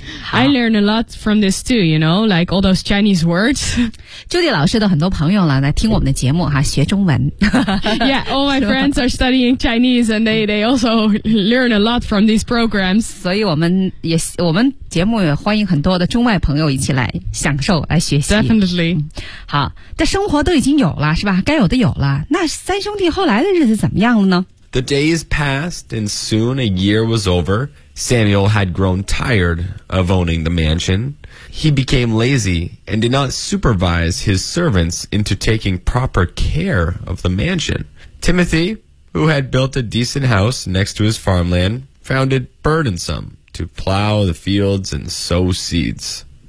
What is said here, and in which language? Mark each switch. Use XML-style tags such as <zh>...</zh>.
<en>I learned a lot from this too, you know, like all those Chinese words.</en> <zh>Judy 老师的很多朋友来听我们的节目哈，学中文。</zh> <en>Yeah, all my friends are studying Chinese and they also learn a lot from these programs.</en> <zh>所以我们节目也欢迎很多的中外朋友一起来享受来学习。</zh> <en>Definitely.、嗯、</en> <zh>好，这生活都已经有了是吧，该有的有了。那三兄弟后来的日子怎么样了呢？</zh> <en>The days passed and soon a year was over. Samuel had grown tired of owning the mansion. He became lazy and did not supervise his servants into taking proper care of the mansion. Timothy, who had built a decent house next to his farmland, found it burdensome to plow the fields and sow seeds.</en>